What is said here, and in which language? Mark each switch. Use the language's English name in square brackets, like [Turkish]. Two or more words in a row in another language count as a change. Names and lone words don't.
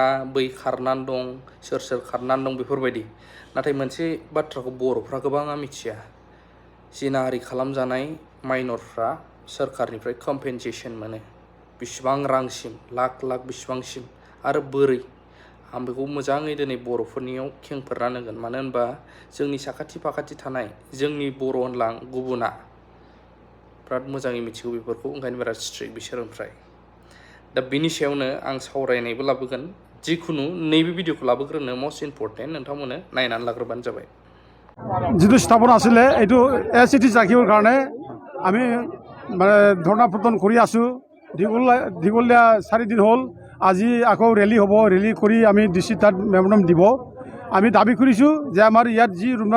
[Bodo] बै खारनानै दं सोर खारनानै दं बेफोरबायदि नाथाय मोनसे बाथ्राखौ बर'फ्रा गोबाङा मिथिया जिनाहारि खालामजानाय माइनरफ्रा सोरखारनिफ्राय कम्पेनसेसन मोनो बिसिबां रांसिम लाख लाख बिसिबांसिम आरो बोरै आं बेखौ मोजाङै दिनै बर'फोरनियाव खेंफोरना होगोन मानो होनबा जोंनि साखाथि फाखाथि थानाय जोंनि बर' होनलां गुबुना बिराद मोजाङै मिथिगौ बेफोरखौ ओंखायनो बिराद स्ट्रिक्ट बिसोर ओमफ्राय दा बिनि सायावनो आं सावरायनायबो लाबोगोन जिखुनु नैबे भिडिअखौ लाबोग्रोनो [English] must important [Bodo] नोंथांमोननो नायनानै लाग्रोबानो जाबाय [Assamese] যিটো স্থাপন আছিলে এইটো এচিটিছ ৰাখিবৰ কাৰণে আমি মানে ধৰ্ণা প্ৰদৰ্শন কৰি আছোঁ দীঘলীয়া 4 দিন হ'ল আজি আকৌ ৰেলী হ'ব ৰেলী কৰি আমি ডিচি তাত মেমৰেণ্ডাম দিব আমি দাবী কৰিছোঁ যে আমাৰ ইয়াত যি ৰঘুনাথ